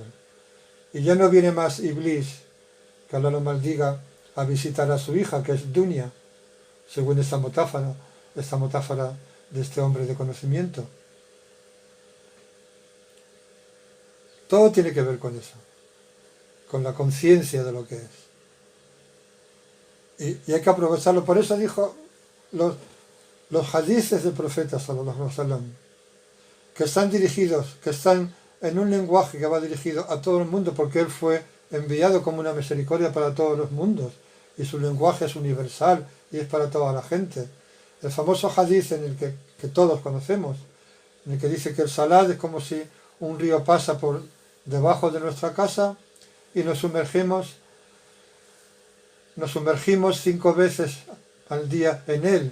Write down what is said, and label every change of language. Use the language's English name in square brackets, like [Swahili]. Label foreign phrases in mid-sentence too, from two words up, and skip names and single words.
[Spanish] Y ya no viene más Iblis, que Allah lo maldiga, a visitar a su hija, que es Dunia, según esta metáfora de este hombre de conocimiento. Todo tiene que ver con eso, con la conciencia de lo que es. Y hay que aprovecharlo. Por eso dijo los hadices del profeta, [Arabic] صلى الله عليه وسلم, [Spanish] que están dirigidos, que están en un lenguaje que va dirigido a todo el mundo, porque él fue enviado como una misericordia para todos los mundos, y su lenguaje es universal y es para toda la gente. El famoso hadith en el que todos conocemos, en el que dice que el salat es como si un río pasa por debajo de nuestra casa y nos sumergimos 5 veces al día en él.